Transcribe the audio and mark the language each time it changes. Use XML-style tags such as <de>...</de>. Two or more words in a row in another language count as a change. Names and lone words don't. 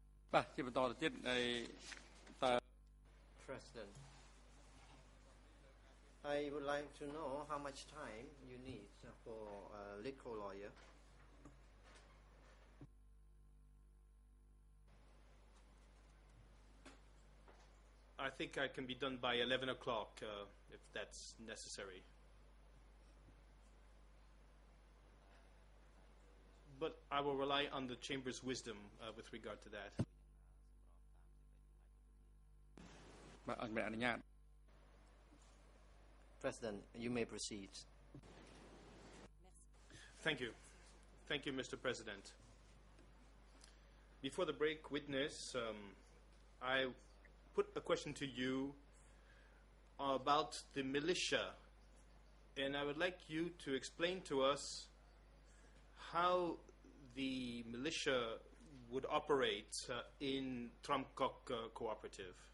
<km>បាទជាបន្តទៅទៀតតើ</km> <en>President, I would like to know how much time you need for a legal lawyer. I think I can be done by 11 o'clock if that's necessary. But I will rely on the Chamber's wisdom with regard to that.</en> <km>បាទអនុញ្ញាត</km> <en>President, you may proceed. Thank you. Thank you, Mr. President. Before the break, witness, I put a question to you about the militia, and I would like you to explain to us how the militia would operate in Tramkok Cooperative.</en>